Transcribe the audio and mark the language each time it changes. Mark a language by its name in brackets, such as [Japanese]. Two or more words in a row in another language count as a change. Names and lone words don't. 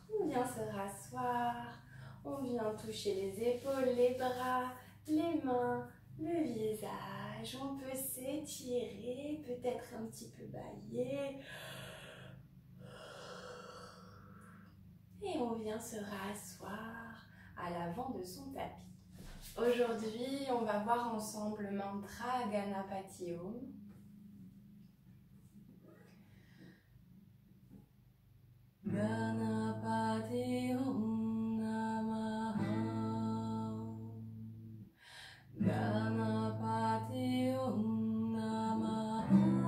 [French] On vient se rasseoir, on vient toucher les épaules, les bras, les mains, le visage. On peut s'étirer, peut-être un petit peu bâiller. Et on vient se rasseoir à l'avant de son tapis. Aujourd'hui, on va voir ensemble le mantra Ganapati Om. [Sanskrit] गणपति ॐ नमः. गणपति ॐ नमः.